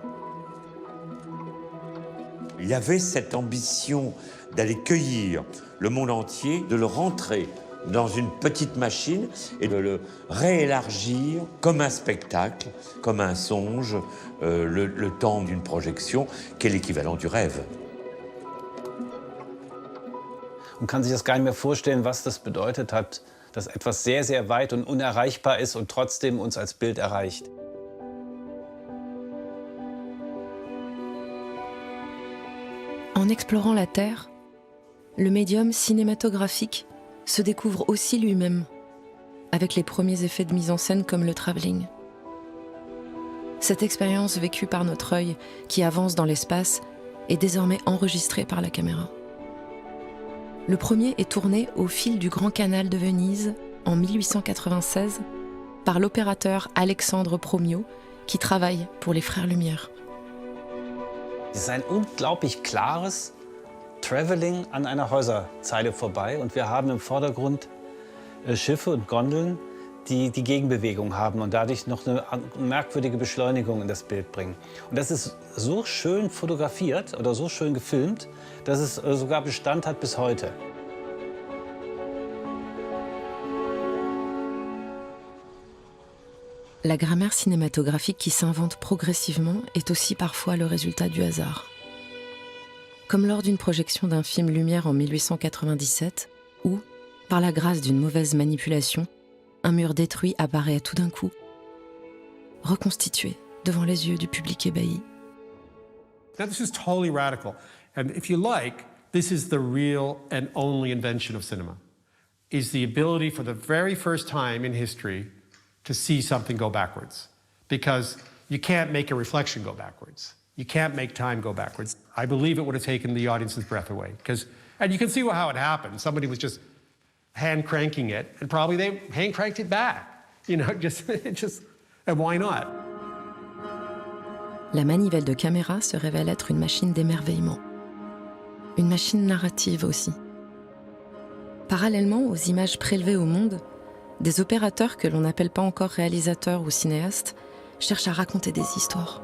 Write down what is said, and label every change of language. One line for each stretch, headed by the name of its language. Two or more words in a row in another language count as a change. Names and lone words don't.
French: Il y avait cette ambition d'aller cueillir le monde entier, de le rentrer dans une petite machine et de le réélargir comme un spectacle, comme un songe, le temps d'une projection, qui est l'équivalent du rêve.
German: Man kann sich das gar nicht mehr vorstellen, was das bedeutet hat, dass etwas sehr, sehr weit und unerreichbar ist und trotzdem uns als Bild erreicht.
French: En explorant la Terre, le médium cinématographique se découvre aussi lui-même, avec les premiers effets de mise en scène comme le travelling. Cette expérience vécue par notre œil qui avance dans l'espace est désormais enregistrée par la caméra. Le premier est tourné au fil du Grand Canal de Venise en 1896 par l'opérateur Alexandre Promio qui travaille pour les Frères Lumière.
German: Es ist ein unglaublich klares Traveling an einer Häuserzeile vorbei und wir haben im Vordergrund Schiffe und Gondeln, die die Gegenbewegung haben und dadurch noch eine merkwürdige Beschleunigung in das Bild bringen. Und das ist so schön fotografiert oder so schön gefilmt, dass es sogar Bestand hat bis heute.
French: La grammaire cinématographique qui s'invente progressivement est aussi parfois le résultat du hasard. Comme lors d'une projection d'un film Lumière en 1897, où, par la grâce d'une mauvaise manipulation, un mur détruit apparaît tout d'un coup, reconstitué devant les yeux du public ébahi.
English: Now, this is totally radical. And if you like, this is the real and only invention of cinema, is the ability for the very first time in history to see something go backwards. Because you can't make a reflection go backwards. You can't make time go backwards. I believe it would have taken the audience's breath away. And you can see how it happened. Somebody was just hand cranking it, and probably they hand cranked it back. You know, and why not?
French: La manivelle de caméra se révèle être une machine d'émerveillement. Une machine narrative aussi. Parallèlement aux images prélevées au monde, des opérateurs que l'on n'appelle pas encore réalisateurs ou cinéastes cherchent à raconter des histoires.